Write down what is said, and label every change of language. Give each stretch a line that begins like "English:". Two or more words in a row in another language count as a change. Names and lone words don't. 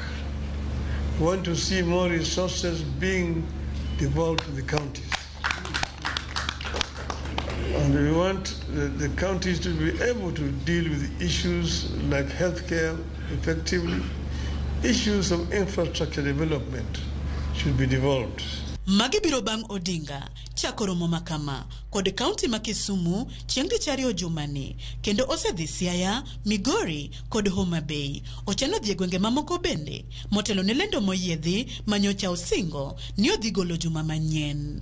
English: We want to see more resources being devolved to the counties. And we want the counties to be able to deal with issues like healthcare effectively. Issues of infrastructure development should be devolved.
Luo (Kenya and Tanzania): Magi biro bang' Odinga chako romo makama kod kaunti ma Kisumu chieng' tich ariyo jumani kendo osedhi Siaya, Migori kod Homa Bay. Ochano dhi e gwenge mamoko bende motelo ne lendo moyiedhi manyocha osingo ni odhi golo juma manyien.